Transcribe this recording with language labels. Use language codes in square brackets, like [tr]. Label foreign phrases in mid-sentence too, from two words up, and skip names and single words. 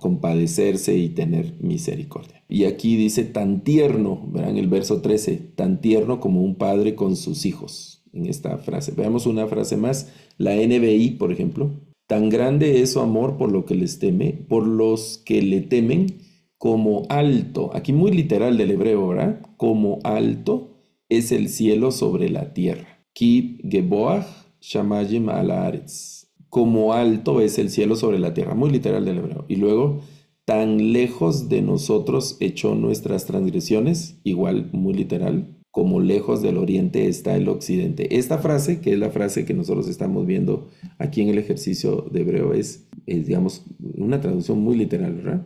[es] Compadecerse y tener misericordia. Y aquí dice tan tierno, verán el verso 13, tan tierno como un padre con sus hijos, en esta frase. Veamos una frase más, la NBI, por ejemplo. Tan grande es su amor por lo que les teme, por los que le temen, como alto, aquí muy literal del hebreo, ¿verdad? Como alto es el cielo sobre la tierra. [he] כי גבוה שמים על הארץ. [es] Como alto es el cielo sobre la tierra, muy literal del hebreo. Y luego, tan lejos de nosotros echó nuestras transgresiones, igual muy literal, como lejos del oriente está el occidente. Esta frase, que es la frase que nosotros estamos viendo aquí en el ejercicio de hebreo, es digamos, una traducción muy literal, ¿verdad?